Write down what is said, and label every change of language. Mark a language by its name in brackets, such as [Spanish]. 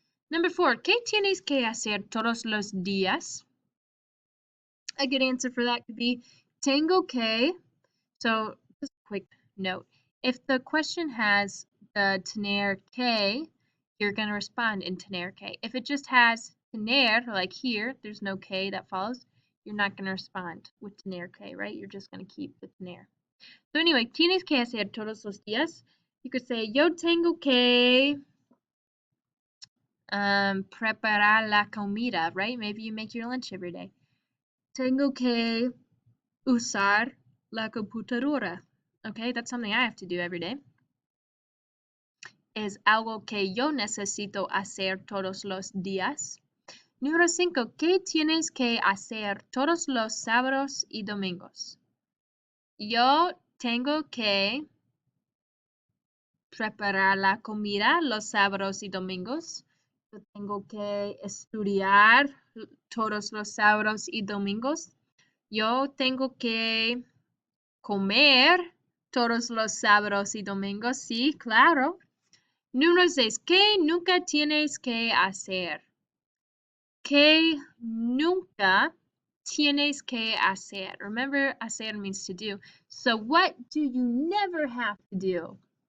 [English] Number 4, [Spanish] ¿qué tienes que hacer todos los días? [English] A good answer for that could be, [Spanish] tengo que. [English] So, just a quick note. If the question has the tener que, you're going to respond in tener que. If it just has tener, like here, there's no que that follows, you're not going to respond with tener que, right? You're just going to keep the tener. So anyway, [Spanish] tienes que hacer todos los días. [English] You could say, [Spanish] yo tengo que preparar la comida, right? [English] Maybe you make your lunch every day. [Spanish] Tengo que usar la computadora. [English] Okay, that's something I have to do every day. [Spanish] Es algo que yo necesito hacer todos los días. Número 5, ¿qué tienes que hacer todos los sábados y domingos? Yo tengo que preparar la comida los sábados y domingos. Yo tengo que estudiar todos los sábados y domingos. Yo tengo que comer todos los sábados y domingos. Sí, claro. Número 6. ¿Qué nunca tienes que hacer? ¿Qué nunca tienes que hacer? [English] Remember, hacer means to do. So what do you never have to do?